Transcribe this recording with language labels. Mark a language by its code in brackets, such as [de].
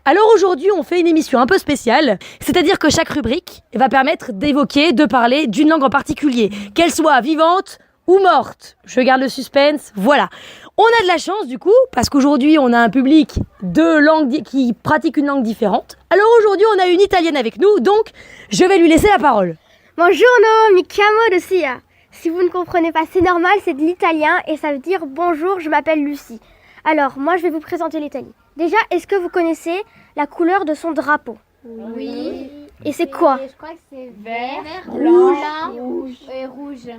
[fr] Alors aujourd'hui on fait une émission un peu spéciale, c'est-à-dire que chaque rubrique va permettre d'évoquer, de parler d'une langue en particulier, qu'elle soit vivante ou morte. Je garde le suspense, voilà. On a de la chance du coup, parce qu'aujourd'hui on a un public de langues qui pratique une langue différente. Alors aujourd'hui on a une italienne avec nous, donc je vais lui laisser la parole. [it] Buongiorno, mi chiamo Lucia. [fr] Si vous ne comprenez pas, c'est normal, c'est de l'italien et ça veut dire bonjour, je m'appelle Lucie. Alors, moi je vais vous présenter l'Italie. Déjà, est-ce que vous connaissez la couleur de son drapeau? Oui. Et c'est quoi? Je crois que c'est vert, rouge et rouge.